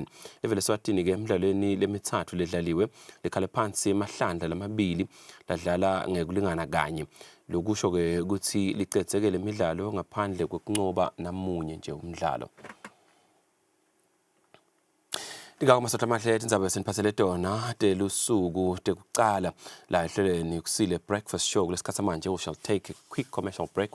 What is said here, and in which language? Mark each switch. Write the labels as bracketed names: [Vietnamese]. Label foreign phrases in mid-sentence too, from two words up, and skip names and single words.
[Swati] Levele Eswatini ke emidlalweni lemithathu ledlaliwe likhala phansi emahlandla lamabili ladlala ngekulingana kanye. Lokusho ke ukuthi licedzekele imidlalo ngaphandle kokunqoba namunye nje umdlalo. Ndingako masotha amahle indzaba eseniphathele tona telusuku tekucala la ehlelweni Kusile breakfast show kulesikhathi manje. [English] We shall take a quick commercial break.